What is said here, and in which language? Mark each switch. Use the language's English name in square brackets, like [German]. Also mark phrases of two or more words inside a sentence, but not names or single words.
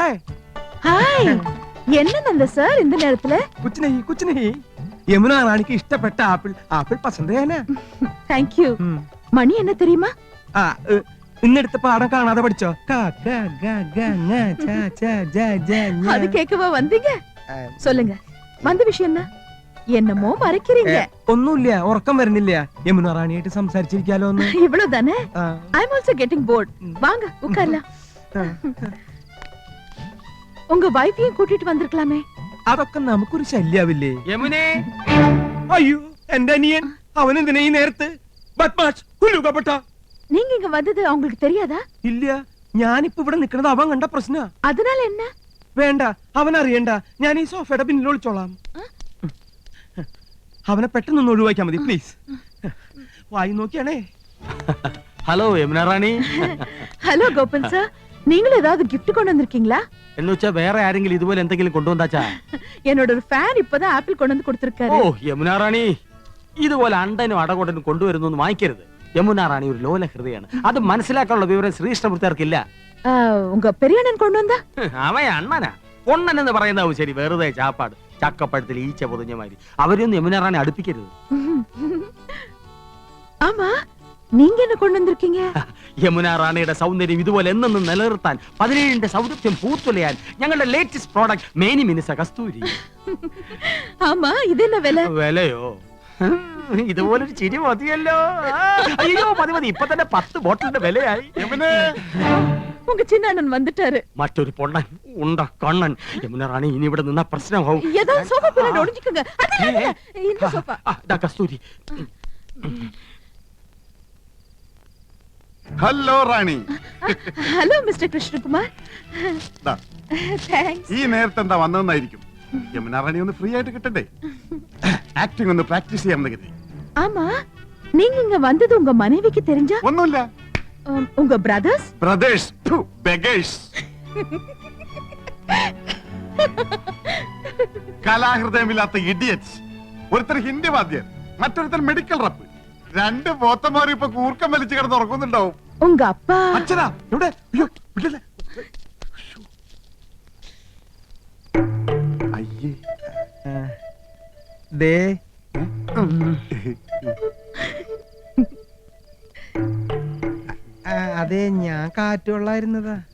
[Malayalam] ഹായ് എന്നല്ല സാർ [Tamil] இந்த நேரத்துல [Hindi] कुछ नहीं [Malayalam] യമുന റാണിക്ക് ഇഷ്ടപ്പെട്ട ആപ്പിൾ ആപ്പിൾ പസന്ത് ചെയ്യാനാ. [English] thank you [Tamil] മണി என்ன தெரியுமா [Malayalam] ആ ഇന്നെടുത്ത പാഠം കാണാതെ പഠിച്ചോ? [Tamil] அது கேட்கவா வந்தீங்க சொல்லுங்க வந்த விஷயம் என்ன என்னமோ மறைக்கிறீங்க [Malayalam] ഒന്നുമില്ല, ഉറക്കം വരുന്നില്ല. യമുന റാണിയായിട്ട് സംസാരിച്ചിരിക്കാലോ ഒന്ന്. [Tamil] இவ்வளவுதானே [Malayalam] ആ, [English] I am also getting bored [Tamil] வாங்க உட்காரலாம் உங்க வைஃபையும் கூட்டிட்டு வந்திருக்கலாமே [Malayalam] അതൊക്കെ നമുക്കൊരു ശല്യാവില്ലേ? യമുനേ, അയ്യോ എന്റെ അനിയൻ, അവനെന്തിനാ ഈ നേരത്ത്? ബദ്മാഷ്, കുലുകപ്പെട്ട. [Tamil] நீங்க இங்க வந்தது அவங்களுக்கு தெரியாதா [Malayalam] ഇല്ല, ഞാനിപ്പോ ഇവിടെ നിൽക്കുന്നത് അവൻ കണ്ട പ്രശ്ന. [Tamil] அதனால என்ன [Malayalam] വേണ്ട, അവൻ അറിയണ്ട. ഞാൻ ഈ സോഫയുടെ പിന്നിൽ ഒളിച്ചോളാം. അവനെ പെട്ടെന്നൊന്ന് ഒഴിവാക്കിയാ മതി പ്ലീസ്. വായി നോക്കിയാണേ. ഹലോ യമുന റാണി. [Tamil] ஹலோ கோபன் சார் நீங்களும் ஏதாவது gift கொண்டு வந்திருக்கீங்களா [Malayalam] എന്ന് വെച്ചാ വേറെ ആരെങ്കിലും ഇതുപോലെ എന്തെങ്കിലും കൊണ്ടുവന്നാച്ചാ? [Tamil] என்னோட ஒரு ஃபேன் இப்பதான் ஆப்பிள் கொண்டு வந்து [Malayalam] ഓ [Tamil] கொடுத்திருக்காரு [Malayalam] യമുന റാണി, ഇതുപോലെ അണ്ടനും അടകൊണ്ടനും കൊണ്ടുവരുന്നു വാങ്ങിക്കരുത്. യമുന റാണി ഒരു ലോല ഹൃദയാണ്. അത് മനസ്സിലാക്കാനുള്ള വിവരം ശ്രീകൃഷ്ണമൂർത്തിയാർക്കില്ല. [Tamil] உங்க பெரிய அண்ணன் கொண்டு வந்தா [Malayalam] അവൻ അണ്ണനാ. പൊണ്ണൻ എന്ന് പറയുന്നതാവും ശരി, വെറുതെ ചാപ്പാട്. ചക്കപ്പഴത്തിൽ ഈച്ച പൊതിഞ്ഞമാതിരി. അവരൊന്നും യമുന റാണി അടുപ്പിക്കരുത്. [Tamil] ஆமா நீங்க என்ன கொண்டு வந்திருக்கீங்க [Malayalam] യമുന റാണിയുടെ സൗന്ദര്യം ഇതുപോലെ എന്നെന്നും നിലനിർത്താൻ 17ന്റെ സൗന്ദര്യം പൂത്തുലയാൻ ഞങ്ങളുടെ [English] latest product [Malayalam] മേനി മിനുസ കസ്തൂരി. [Tamil] ஆமா இது என்ன விலை [Malayalam] വിലയോ? ഇതുപോലൊരു ചിരി മതിയല്ലോ. അയ്യോ മതി മതി, ഇപ്പൊ തന്നെ 10 ബോട്ടിലിന്റെ വിലയായി. [Tamil] உங்க சின்ன அண்ணன் வந்துட்டாரு [Malayalam] മറ്റൊരു പൊണ്ണൻ ഉണ്ട കണ്ണൻ. യമുന റാണി ഇനി ഇവിടെ നിന്ന പ്രശ്നമാവും. [Tamil] ஏதாவது சோஃபா பின்னாடி ஒளிஞ்சுக்கோங்க அது இந்த சோஃபா [Malayalam] കസ്തൂരി. ഹലോ റാണി. [English] hello mister കൃഷ്ണകുമാർ [Malayalam] ദാ, താങ്ക്സ് ഈ നേരത്തെ എന്താ വന്നതെന്നായിരിക്കും. യമുന റാണി ഒന്ന് ഫ്രീ ആയിട്ട് കിട്ടണ്ടേ? ആക്ടിംഗ് ഒന്ന് പ്രാക്ടീസ് ചെയ്യാമെന്ന് കരുതി. [Tamil] ஆமா நீங்க இங்க வந்தது உங்க மனைவிக்கு தெரிஞ்சா [Malayalam] ഒന്നുമില്ല. [Tamil] உங்க பிரதர்ஸ் [English] brothers, beggars. [Malayalam] കലാഹൃദയമില്ലാത്ത ഇഡിയറ്റ്സ്. ഒരുത്തർ ഹിന്ദി വാദ്യർ, മറ്റൊരുത്തർ [English] medical rep. [Malayalam] 2 പോത്തന്മാരും ഇപ്പൊ കൂർക്കം വലിച്ചു കിടന്ന് ഉറങ്ങുന്നുണ്ടാവും. [Tamil] உங்க அப்பா [Malayalam] അച്ഛനാ ഇവിടെ? അയ്യോ, വിടില്ല. അയ്യേ. ദേ അതെ, ഞാൻ കാറ്റുള്ളായിരുന്നതാ.